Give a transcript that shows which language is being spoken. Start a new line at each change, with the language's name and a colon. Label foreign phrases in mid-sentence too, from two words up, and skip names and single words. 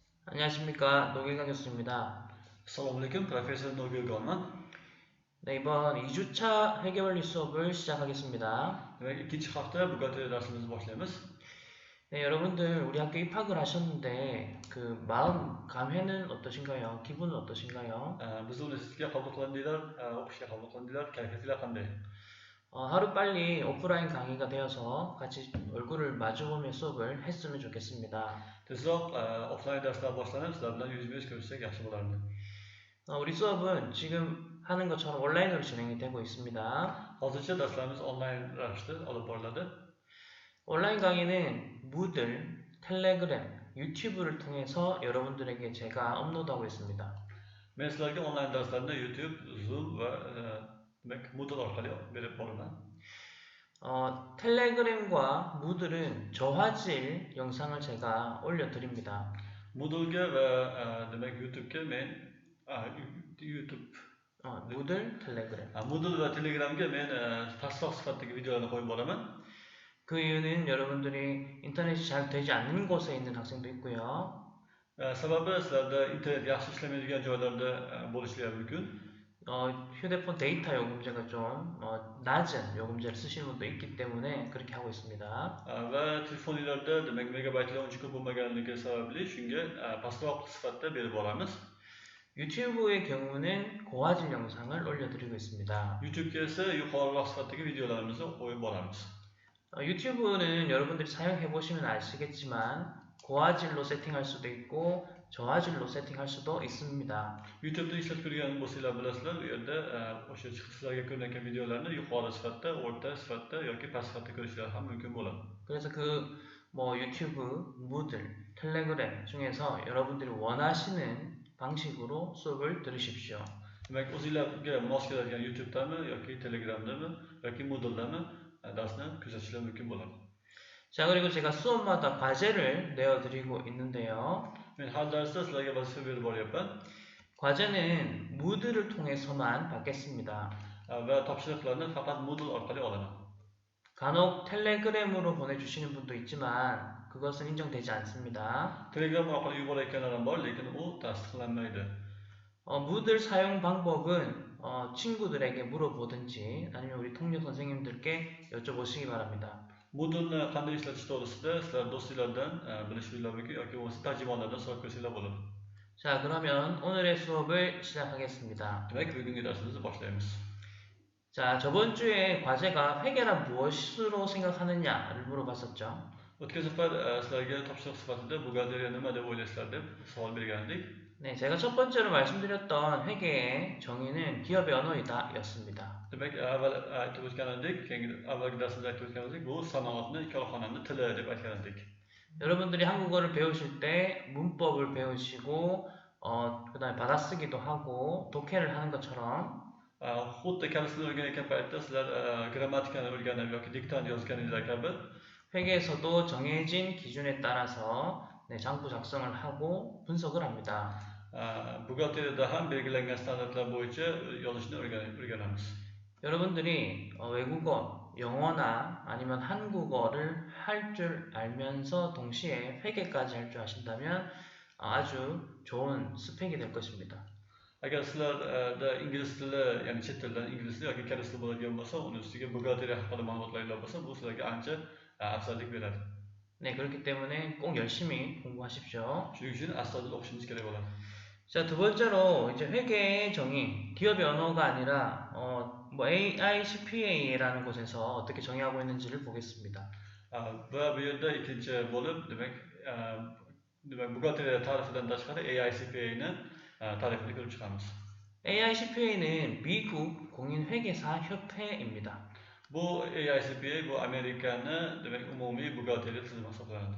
Korean: 안녕하십니까. 노길강 교수입니다.
Uzbek: Assalomu alaykum, professor Nurgulgonman.
Korean: 네, 이번 2주차 회계원리 수업을 시작하겠습니다.
Uzbek: Demak, ikkinchi hafta bugungi darsimizni boshlaymiz.
Korean: 네, 여러분들 우리 학교 입학을 하셨는데 그 마음 감회는 어떠신가요? 기분은 어떠신가요?
Uzbek: Bizni universitetga qabul qilindinglar, o'qishga qabul qilindinglar. Kayfiyatlar qanday?
Korean: 하루빨리 오프라인 강의가 되어서 같이 얼굴을 마주보며 수업을 했으면 좋겠습니다.
Uzbek: Tezroq offline darslar boshlanib, sizlar bilan yuz-yuz ko'rishsak yaxshi bo'lardi.
Korean: 우리 수업은 지금 하는 것처럼 온라인으로 진행이 되고 있습니다.
Uzbek: Hozircha darslarimiz onlayn ravishda olib boriladi.
Korean: 온라인 강의는 무들, 텔레그램, 유튜브를 통해서 여러분들에게 제가 업로드하고 있습니다.
Uzbek: Men sizlarga onlayn darslarni YouTube, Zoom va demak Moodle orqali berib boraman.
Korean: 텔레그램과 무들은 저화질 영상을 제가 올려드립니다.
Uzbek: Moodlega va demak YouTubega men YouTube
Korean: 무들, 텔레그램.
Uzbek: Moodle va Telegramga men tasdiq sifatidagi videolarni qo'yib boraman.
Korean: 그 이유는 여러분들이 인터넷이 잘 되지 않는 곳에 있는 학생도 있고요.
Uzbek: Sababi sizlarda internet yaxshi ishlamaydigan joylarda bo'lishlari mumkin.
Korean: 휴대폰 데이터 요금제가 좀 낮은 요금제를 쓰시는 분도 있기 때문에 그렇게 하고 있습니다.
Uzbek: Va telefoninglarda demak megabaytlar uncha ko'p bo'lmaganligi sababli shunga pastroq sifatda berib boramiz.
Korean: 유튜브의 경우는 고화질 영상을 올려드리고 있습니다.
Uzbek: YouTubega esa yuqoriroq sifatdagi videolarimizni qo'yib boramiz.
Korean: 유튜브는 여러분들이 사용해 보시면 아시겠지만 고화질로 세팅할 수도 있고 저화질로 세팅할 수도 있습니다.
Uzbek: YouTube'da ishlab ko'rgan bo'lsanglar bilasizlar, u yerda o'sha sizlarga ko'rinayotgan videolarni yuqori sifatda, o'rta sifatda yoki past sifatda ko'rishlari ham mumkin bo'ladi.
Korean: 그래서 유튜브, 무들, 텔레그램 중에서 여러분들이 원하시는 방식으로 수업을 들으십시오.
Uzbek: Demak, o'zingizlarga mos keladigan YouTube'dami yoki Telegram'dami yoki Moodle'dami darsni kuzatishlari mumkin bo'ladi.
Korean: 자, 그리고 제가 수업마다 과제를 내어드리고 있는데요.
Uzbek: Men har darsda sizlarga vazifa berib boryapman.
Korean: 과제는 무드를 통해서만 받겠습니다.
Uzbek: Va topshiriqlarni faqat Moodle orqali olaman.
Korean: 간혹 텔레그램으로 보내주시는 분도 있지만 그것은 인정되지 않습니다.
Uzbek: Telegram orqali yuborayotganlar ham bor, lekin u tasdiqlanmaydi.
Korean: 무들 사용 방법은 친구들에게 물어보든지 아니면 우리 통역 선생님들께 여쭤보시기 바랍니다.
Uzbek: Moodle'ni qanday ishlatish to'g'risida sizlar do'stinglardan bilishinglar mumkin yoki bo'lmasa tarjimonlardan so'rab ko'rsanglar bo'ladi.
Korean: 자, 그러면 오늘의 수업을 시작하겠습니다.
Uzbek: Demak, bugungi darsimizni boshlaymiz.
Korean: 자, 저번 주에 과제가 회계란 무엇으로 생각하느냐를 물어봤었죠.
Uzbek: O'tgan safar sizlarga topshiriq sifatida buxgalteriya nima deb o'ylaysizlar deb savol bergandik.
Korean: 네, 제가 첫 번째로 말씀드렸던 회계의 정의는 기업의 언어이다 였습니다.
Uzbek: Demak, avval aytib o'tgan edik, avvalgi darsimizda aytib o'tgan edik, bu sanoatni, korxonani tili deb aytgan edik.
Korean: 여러분들이 한국어를 배우실 때 문법을 배우시고 그다음에 받아쓰기도 하고 독해를 하는 것처럼
Uzbek: Xuddi kalsini o'rganayotgan paytda sizlar grammatikani o'rganib yoki diktant yozganinglar kabi
Korean: 회계에서도 정해진 기준에 따라서 장부 작성을 하고 분석을 합니다.
Uzbek: buxgalteriyada ham belgilangan standartlar bo'yicha yozishni o'rganamiz.
Korean: 여러분들이 외국어, 영어나 아니면 한국어를 할 줄 알면서 동시에 회계까지 할 줄 아신다면 아주 좋은 스펙이 될 것입니다.
Uzbek: Agar sizlarda ingliz tili, ya'ni chet tildan ingliz tili yoki koreys tili bo'ladigan bo'lsa, uni ustiga buxgalteriya haqida ma'lumotlar bo'lsa, bu sizlarga ancha afzallik beradi.
Korean: 네, 그렇기 때문에 꼭 열심히 공부하십시오.
Uzbek: Shuning uchun astoydil o'qishingiz kerak bo'ladi.
Korean: 자, 두 번째로 이제 회계의 정의, 기업의 언어가 아니라 AICPA라는 곳에서 어떻게 정의하고 있는지를 보겠습니다.
Uzbek: Va bu yerda ikkinchi bo'lib, demak buxgalteriya ta'rifidan tashqari AICPA'ni ta'rifini ko'rib chiqamiz.
Korean: AICPA는 미국 공인회계사 협회입니다.
Uzbek: Bu AICPA bu Amerikani demak umumiy buxgalteriya tizimi hisoblanadi.